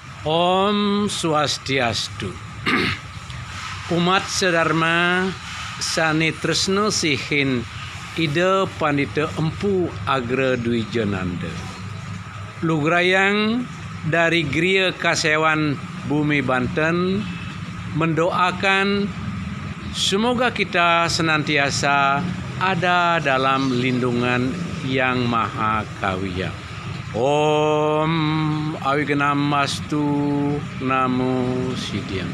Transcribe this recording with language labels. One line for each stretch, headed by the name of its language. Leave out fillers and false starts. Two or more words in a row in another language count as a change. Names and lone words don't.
Sanskrit: Om Swastiastu.
Balinese: Umat sedharma sane tresno sihin ide Pandita Empu Agra Dwijenanda.
Indonesian: Lugrayang dari Griya Kasewan Bumi Banten mendoakan semoga kita senantiasa ada dalam lindungan Yang Maha Kawiya.
Sanskrit: Om Awiganastu Namo Sidyam.